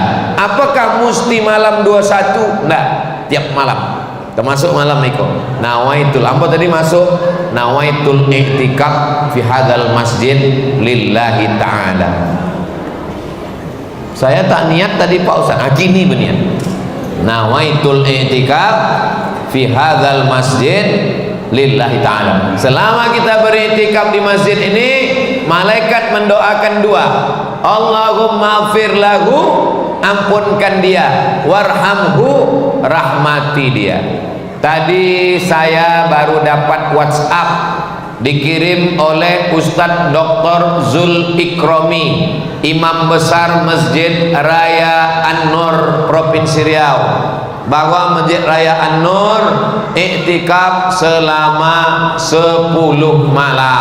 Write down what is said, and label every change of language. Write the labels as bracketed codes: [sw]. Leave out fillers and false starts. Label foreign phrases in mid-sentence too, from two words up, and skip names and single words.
[id] Apakah mesti malam 21? Enggak, tiap malam, termasuk malam itu. Nawaitul, apa tadi masuk? [ar] نويت الاعتكاف في هذا المسجد لله تعالى. [id] Saya tak niat tadi Pak Ustaz, kini berniat. [ar] نويت الاعتكاف في هذا المسجد لله تعالى. [id] Selama kita beriktikaf di masjid ini, malaikat mendoakan dua. [ar] اللهم اغفر له, [id] ampunkan dia, warhamhu, rahmati dia. Tadi saya baru dapat WhatsApp dikirim oleh Ustadz Dr. Zul Ikrami, Imam Besar Masjid Raya An-Nur Provinsi Riau, bahwa Masjid Raya An-Nur iktikaf selama 10 malam.